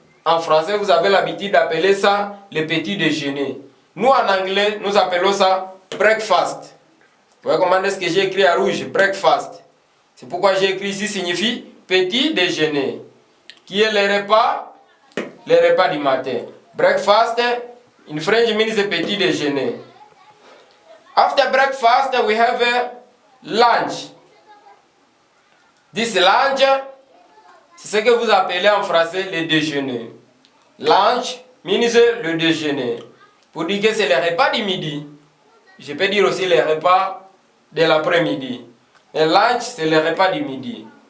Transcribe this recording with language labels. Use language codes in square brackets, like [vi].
[fr] En français, vous avez l'habitude d'appeler ça le petit déjeuner. Nous, en anglais, nous appelons ça breakfast. Vous voyez comment est-ce que j'ai écrit à rouge, breakfast. C'est pourquoi j'ai écrit ici signifie petit déjeuner. Qui est le repas du matin. [en] Breakfast, in French means a petit déjeuner. After breakfast, we have a lunch. This lunch, [fr] c'est ce que vous appelez en français le déjeuner. [en] Lunch means [fr] le déjeuner. Pour dire que c'est le repas du midi. Je peux dire aussi le repas de l'après-midi. Et lunch, c'est le repas du midi.